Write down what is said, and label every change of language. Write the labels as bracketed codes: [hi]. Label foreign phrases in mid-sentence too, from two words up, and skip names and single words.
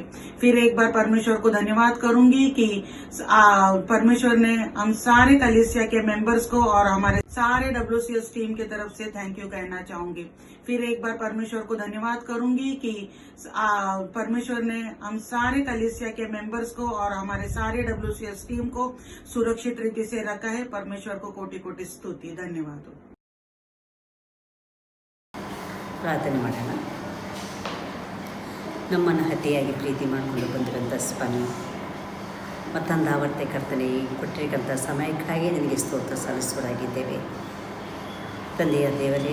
[hi] फिर एक बार परमेश्वर को धन्यवाद करूंगी कि परमेश्वर ने हम सारे कलीसिया के मेंबर्स को और हमारे सारे WCS टीम की तरफ से [en] thank you [hi] कहना चाहूंगी। फिर एक बार परमेश्वर को धन्यवाद करूंगी कि परमेश्वर ने हम सारे कलीसिया के मेंबर्स को और हमारे सारे WCS टीम को सुरक्षित रीति से रखा है। परमेश्वर को कोटि कोटि स्तुति, धन्यवाद। [kn] ಪ್ರಾರ್ಥನೆ ಮಾಡೋಣ। ನಮ್ಮನ್ನು ಅತಿಯಾಗಿ ಪ್ರೀತಿ ಮಾಡಿಕೊಂಡು ಬಂದಿರೋಂಥ ಸ್ವಾಮಿ, ಮತ್ತೊಂದು ಆವರ್ತೆ ಕರ್ತನೆ ಕೊಟ್ಟಿರತಕ್ಕಂಥ ಸಮಯಕ್ಕಾಗಿ ನಿನಗೆ ಸ್ತೋತ್ರ ಸಲ್ಲಿಸುವರಾಗಿದ್ದೇವೆ ತಂದೆಯ ದೇವರೇ.